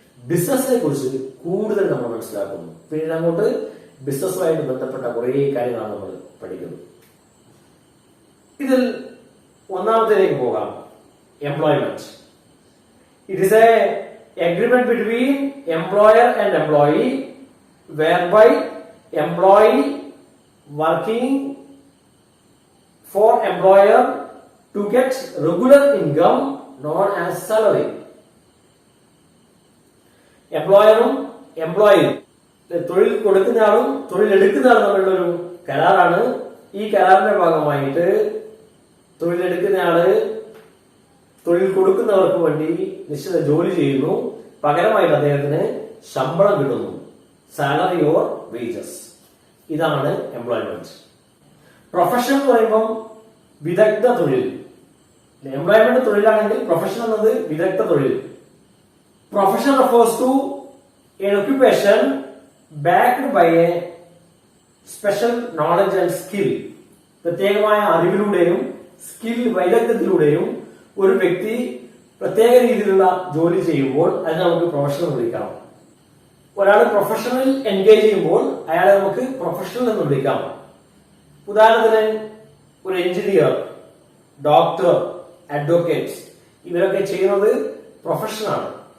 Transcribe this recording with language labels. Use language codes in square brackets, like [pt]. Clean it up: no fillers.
[ml] ബിസിനസിനെ കുറിച്ച് കൂടുതൽ നമ്മൾ മനസ്സിലാക്കുന്നു. പിന്നീട് അങ്ങോട്ട് ബിസിനസ്സുമായിട്ട് ബന്ധപ്പെട്ട കുറെ കാര്യങ്ങളാണ് നമ്മൾ പഠിക്കുന്നത്. ഇതിൽ ഒന്നാമത്തേക്ക് പോകാം: employment. [en] It is a agreement between employer and employee whereby employee working for employer to get regular income known as salary. [ml] എംപ്ലോയറും എംപ്ലോയിയും, തൊഴിൽ കൊടുക്കുന്ന ആളും തൊഴിൽ എടുക്കുന്ന ആളും തമ്മിലുള്ള ഒരു കരാറാണ്. ഈ കരാറിന്റെ ഭാഗമായിട്ട് തൊഴിലെടുക്കുന്ന ആള് തൊഴിൽ കൊടുക്കുന്നവർക്ക് വേണ്ടി നിശ്ചിത ജോലി ചെയ്യുന്നു. പകരമായിട്ട് അദ്ദേഹത്തിന് ശമ്പളം കിട്ടുന്നു, സാലറി ഓർ വേജസ്. ഇതാണ് എംപ്ലോയ്മെന്റ്. പ്രൊഫഷൻ എന്ന് പറയുമ്പോൾ വിദഗ്ധ തൊഴിൽ. എംപ്ലോയ്മെന്റ് തൊഴിലാണെങ്കിൽ പ്രൊഫഷൻ എന്നത് വിദഗ്ധ തൊഴിൽ. [en] Profession refers to an occupation backed by a special knowledge and skill. [ml] പ്രത്യേകമായ അറിവിലൂടെയും വൈദഗ്ധ്യത്തിലൂടെയും ഒരു വ്യക്തി പ്രത്യേക രീതിയിലുള്ള ജോലി ചെയ്യുമ്പോൾ അതിനെ നമുക്ക് പ്രൊഫഷണൽ വിളിക്കാം. ഒരാൾ പ്രൊഫഷണൽ എൻഗേജ് ചെയ്യുമ്പോൾ അയാളെ നമുക്ക് പ്രൊഫഷണൽ എന്ന് വിളിക്കാം. ഉദാഹരണത്തിന് ഒരു എഞ്ചിനീയർ, ഡോക്ടർ, അഡ്വക്കേറ്റ് ഇവരൊക്കെ ചെയ്യുന്നത് പ്രൊഫഷനാണ്.